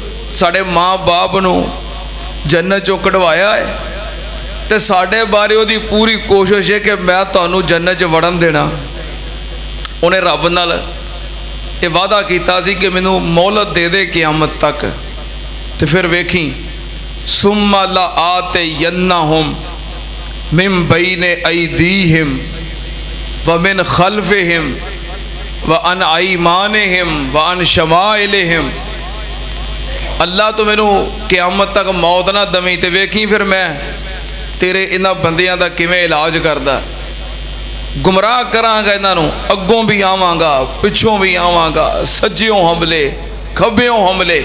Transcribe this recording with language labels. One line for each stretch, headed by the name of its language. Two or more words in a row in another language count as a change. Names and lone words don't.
Punjabi: ਸਾਡੇ ਮਾਂ ਬਾਪ ਨੂੰ ਜੰਨਤ ਚੋਂ ਕਢਵਾਇਆ ਹੈ ਤੇ ਸਾਡੇ ਬਾਰੇ ਉਹਦੀ ਪੂਰੀ ਕੋਸ਼ਿਸ਼ ਹੈ ਕਿ ਮੈਂ ਤੁਹਾਨੂੰ ਜੰਨਤ 'ਚ ਵੜਨ ਦੇਣਾ। ਉਹਨੇ ਰੱਬ ਨਾਲ ਇਹ ਵਾਅਦਾ ਕੀਤਾ ਸੀ ਕਿ ਮੈਨੂੰ ਮੌਲਤ ਦੇ ਦੇ ਕਿਆਮਤ ਤੱਕ, ਤੇ ਫਿਰ ਵੇਖੀ
Arabic: ثم لآتينهم من بين أيديهم ومن خلفهم وعن أيمانهم وعن شمائلهم.
Punjabi: ਅੱਲਾਹ ਤੋ ਮੈਨੂੰ ਕਯਾਮਤ ਤੱਕ ਮੌਤ ਨਾ ਦਵੀਂ, ਤੋ ਵੇਖੀਂ ਫਿਰ ਮੈਂ ਤੇਰੇ ਇਨ੍ਹਾਂ ਬੰਦਿਆਂ ਦਾ ਕਿਵੇਂ ਇਲਾਜ ਕਰਦਾ। ਗੁਮਰਾਹ ਕਰਾਂਗਾ ਇਨ੍ਹਾਂ ਨੂੰ, ਅੱਗੋਂ ਭੀ ਆਵਾਂਗਾ, ਪਿੱਛੋਂ ਭੀ ਆਵਾਂਗਾ, ਸੱਜਿਓਂ ਹਮਲੇ ਖੱਬਿਓਂ ਹਮਲੇ।